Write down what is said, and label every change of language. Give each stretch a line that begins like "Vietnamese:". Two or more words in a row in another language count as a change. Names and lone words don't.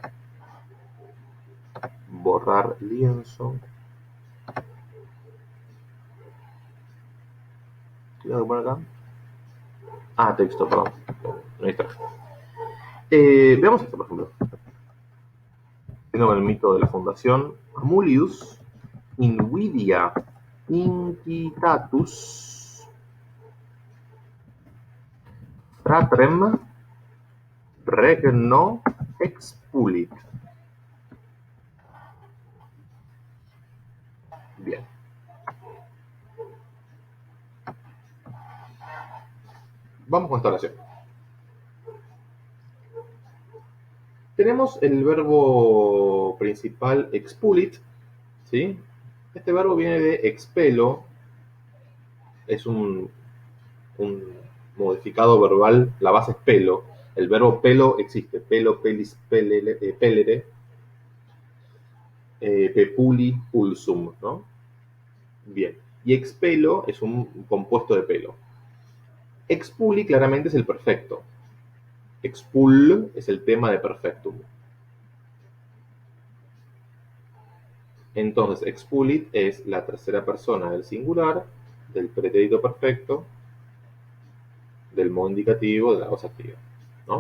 Spanish: Borrar lienzo. ¿Qué tengo que poner acá? Ah, texto, perdón. Ahí está. Veamos esto, por ejemplo. Tengo el mito de la fundación.
Latin: Amulius invidia inquitatus fratrem regno expulit.
Spanish: Bien. Vamos con esta oración. Tenemos el verbo principal expulit, ¿sí? Este verbo viene de expelo, es un modificado verbal, la base es pelo. El verbo pelo existe,
Latin: pelo, pelis, pelere, pepuli, pulsum,
Spanish: ¿no? Bien. Y expelo es un compuesto de pelo. Expuli claramente es el perfecto. Expul es el tema de perfectum. Entonces, expulit es la tercera persona del singular, del pretérito perfecto, del modo indicativo, de la voz activa, ¿no?